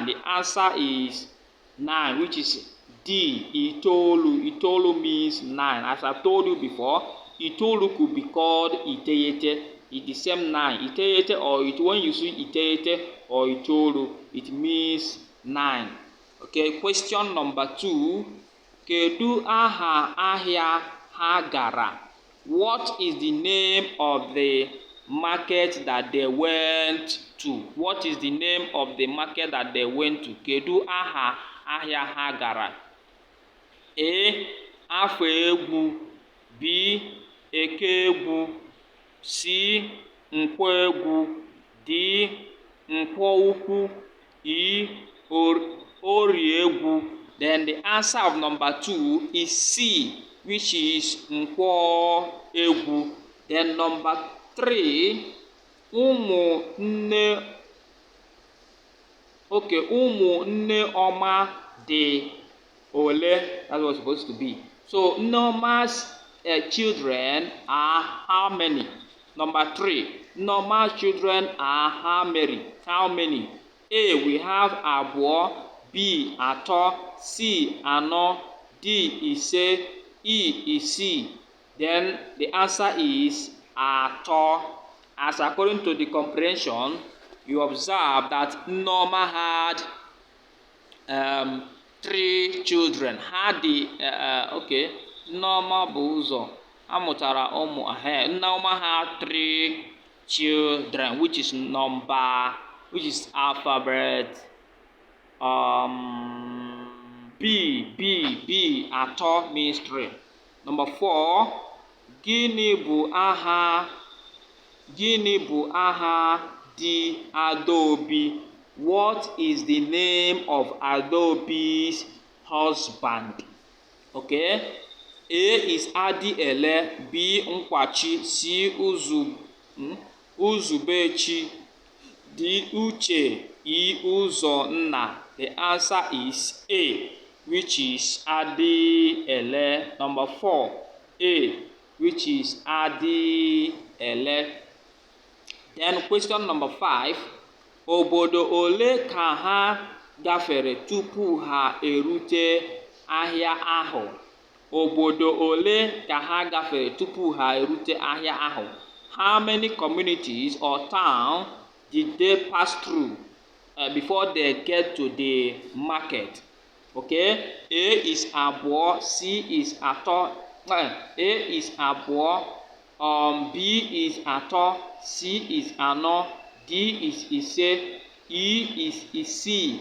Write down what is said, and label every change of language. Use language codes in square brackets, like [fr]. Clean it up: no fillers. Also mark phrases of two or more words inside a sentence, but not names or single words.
[en] The answer is 9, which is D. 9 means 9. As I told you before, 9 could be called iteyete. It's the same 9. Iteyete, or when you see iteyete or 9, it means 9. Okay, question number 2. [ig] Kedu aha ahịa ha gara? [en] What is the name of the market that they went to? What is the name of the market that they went to? [ig] Kedu aha ahịa ha gara? A. Afọ egwu. B. Eke egwu. C. Nkwọ egwu. D. Nkwọ ukwu. E. Orie egwu. [en] Then the answer of number 2 is C, which is Nkwọ egwu. Then number 3, [ig] ụmụnne Ọma dị ole? [en] That's what it's supposed to be. So Nneoma's children are how many? Number 3, Nneoma's children are how many? A, we have abụọ, B, atọ, C, anọ, D, ise, E, isii. Then the answer is atọ. As according to the comprehension, you observe that Nneoma had 3 children. Had the Nneoma [ig] bụ ụzọ amụtara ụmụ [en] Nneoma had 3 children, which is alphabet B atọ means 3. Number 4, [ig] gịnị bụ aha di Adaobi? [en] What is the name of Adaobi's husband? Okay, A is Adiele, B Nkwachi, C Uzubechi, D Uche, E Uzonna. The answer is A, which is Adiele. Number 4, A, which is Adiele. Then question number 5, [ig] obodo ole ka ha gafere tupu ha erute ahịa ahụ? Obodo ole ka ha gafere tupu ha erute ahịa ahụ? [en] How many communities or towns did they pass through before they get to the market? Okay, A is abụọ, C is atọ, A is abụọ, B is atọ, C is anọ, D is ise, E is isii.